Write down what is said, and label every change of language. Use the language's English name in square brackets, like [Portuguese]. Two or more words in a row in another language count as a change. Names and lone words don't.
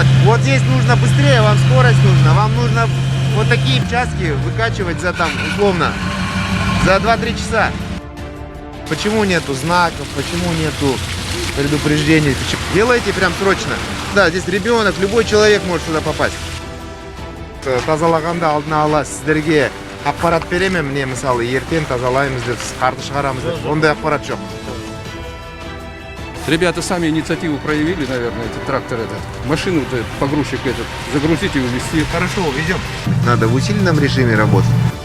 [Russian] Вот здесь нужно быстрее, вам скорость нужна. Вам нужно вот такие участки выкачивать за там, условно, за 2-3 часа. Почему нету знаков, почему нету предупреждений? Делайте прям срочно. Да, здесь ребенок, любой человек может сюда попасть. [Kazakh] Тазалаганда алдына ала сіздерге ақпарат беремін, міне мысалы ертең тазалаймыз деп, қарды шығарамыз деп. Ондай ақпарат жоқ. [Russian] Ребята сами инициативу проявили, наверное, этот трактор этот. Машину-то, погрузчик этот, загрузить и увезти. Хорошо, увезем. Надо в усиленном режиме работать.